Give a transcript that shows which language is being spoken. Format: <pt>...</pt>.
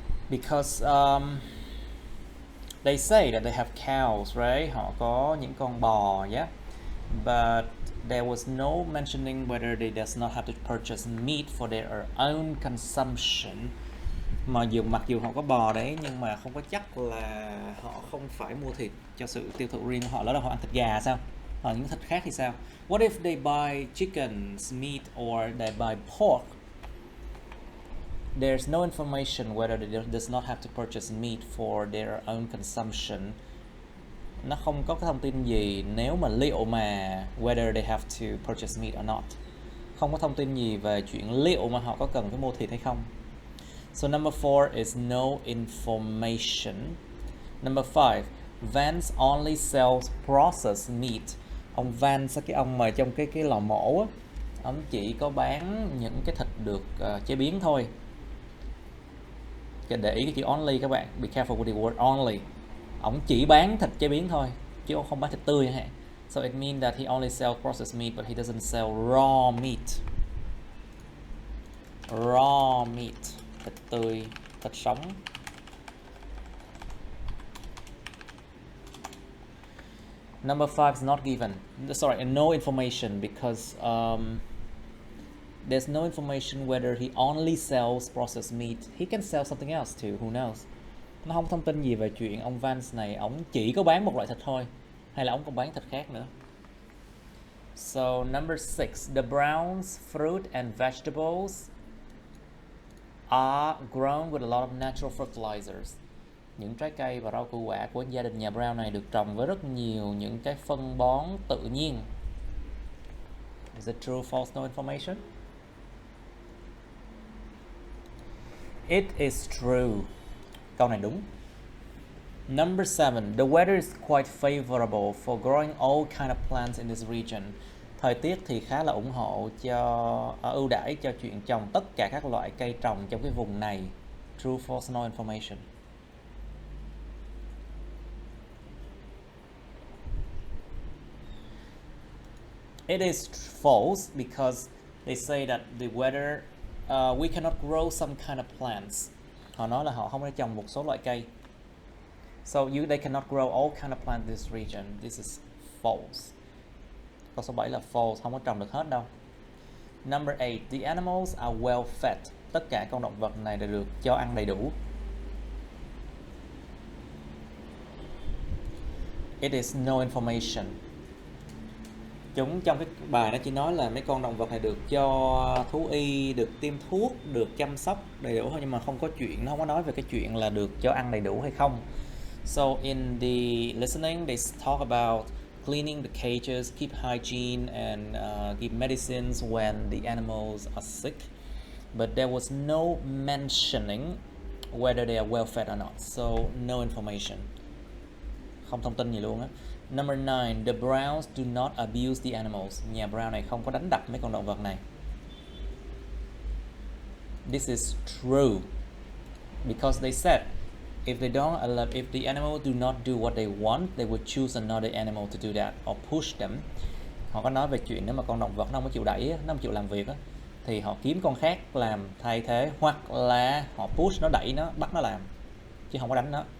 <en>Because they say that they have cows, right?</en> <vi>Họ có những con bò,</vi> <en>yeah. But there was no mentioning whether they does not have to purchase meat for their own consumption.</en> <vi>Mặc dù họ có bò đấy, nhưng mà không có chắc là họ không phải mua thịt cho sự tiêu thụ riêng của họ. Lỡ đâu họ ăn thịt gà sao? Những thịt khác thì sao?</vi> <en>What if they buy chicken's meat or they buy pork? There's no information whether they does not have to purchase meat for their own consumption.</en> <vi>Nó không có cái thông tin gì nếu mà liệu mà</vi> <en>whether they have to purchase meat or not.</en> <vi>Không có thông tin gì về chuyện liệu mà họ có cần phải mua thịt hay không.</vi> <en>So number 4 is no information. Number 5, Vance only sells processed meat.</en> <vi>Ông Vance, cái ông mà trong cái lò mổ á, ông chỉ có bán những cái thịt được chế biến thôi. Để ý cái chữ only các bạn,</vi> <en>be careful with the word only.</en> <vi>Ông chỉ bán thịt chế biến thôi, chứ không bán thịt tươi hả?</vi> <en>So it means that he only sells processed meat, but he doesn't sell raw meat. Raw meat,</en> <vi>thịt tươi, thịt sống.</vi> <en>Number 5 is not given. Sorry, no information because there's no information whether he only sells processed meat. He can sell something else too, who knows?</en> <vi>Nó không thông tin gì về chuyện ông Vance này, ông chỉ có bán một loại thịt thôi, hay là ông còn bán thịt khác nữa.</vi> <en>So number 6, the Browns' fruit and vegetables are grown with a lot of natural fertilizers.</en> <vi>Những trái cây và rau củ quả của gia đình nhà Brown này được trồng với rất nhiều những cái phân bón tự nhiên.</vi> <en>Is it true, false, no information? It is true.</en> <vi>Câu này đúng.</vi> <en>Number 7, the weather is quite favorable for growing all kind of plants in this region.</en> <vi>Thời tiết thì khá là ủng hộ cho ưu đãi cho chuyện trồng tất cả các loại cây trồng trong cái vùng này.</vi> <en>True, false, no information. It is false because they say that the weather we cannot grow some kind of plants.</en> <vi>Họ nói là họ không thể trồng một số loại cây.</vi> <en>So they cannot grow all kind of plants in this region. This is false.</en> <vi>Câu số 7 là false, không có trồng được hết đâu.</vi> <en>Number 8, the animals are well fed.</en> <vi>Tất cả con động vật này đều được cho ăn đầy đủ.</vi> <en>It is no information.</en> <vi>Chúng trong cái bài nó chỉ nói là mấy con động vật này được cho thú y, được tiêm thuốc, được chăm sóc đầy đủ thôi, nhưng mà không có chuyện, nó không có nói về cái chuyện là được cho ăn đầy đủ hay không.</vi> <en>So in the listening, they talk about cleaning the cages, keep hygiene, and give medicines when the animals are sick. But there was no mentioning whether they are well fed or not. So no information.</en> <vi>Không thông tin gì luôn á.</vi> <en>Number 9, the Browns do not abuse the animals.</en> <vi>Nhà Brown này không có đánh đập mấy con động vật này.</vi> <en>This is true because they said if the animal do not do what they want, they would choose another animal to do that or push them.</en> <vi>Họ có nói về chuyện nếu mà con động vật nó không chịu đẩy, nó không chịu làm việc á, thì họ kiếm con khác làm thay thế, hoặc là họ push nó, đẩy nó, bắt nó làm, chứ không có đánh nó.</vi>